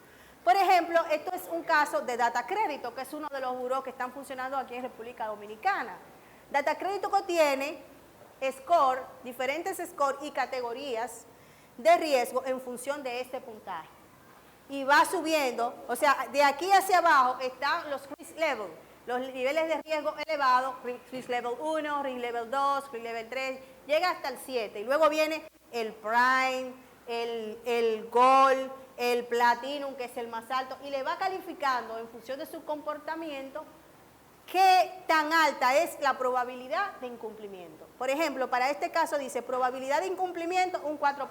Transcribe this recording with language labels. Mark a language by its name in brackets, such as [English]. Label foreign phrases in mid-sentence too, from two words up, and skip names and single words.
[Spanish] Por ejemplo, esto es un caso de Data Crédito, que es uno de los burós que están funcionando aquí en República Dominicana. Data Crédito contiene score, diferentes scores y categorías de riesgo en función de este puntaje. Y va subiendo, o sea, de aquí hacia abajo están los [English] risk level, [Spanish] los niveles de riesgo elevados, [English] risk level 1, risk level 2, risk level 3, [Spanish] llega hasta el 7. Y luego viene el prime, el gold, el platinum, que es el más alto, y le va calificando en función de su comportamiento qué tan alta es la probabilidad de incumplimiento. Por ejemplo, para este caso dice probabilidad de incumplimiento un 4%.